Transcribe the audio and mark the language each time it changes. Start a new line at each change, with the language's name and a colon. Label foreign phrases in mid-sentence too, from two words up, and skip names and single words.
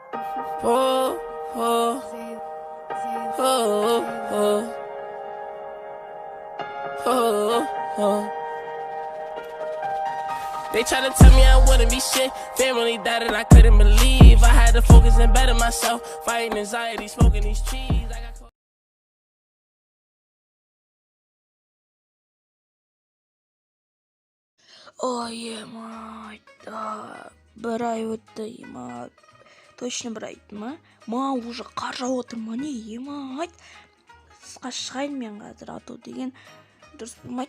English: Oh, oh, oh, oh, oh, oh. They try to tell me I wouldn't be shit. Family died and I couldn't believe. I had to focus and better myself. Fighting anxiety, smoking these trees. I got
Kazakh: Ой,
Russian: мать, да,
Kazakh: бір ай өтті, ема, точно бір ай ма? Уже қар жауып отыр ма не, ема, тысқа шығайын мен қазір, ату деген дұрыс болмайды.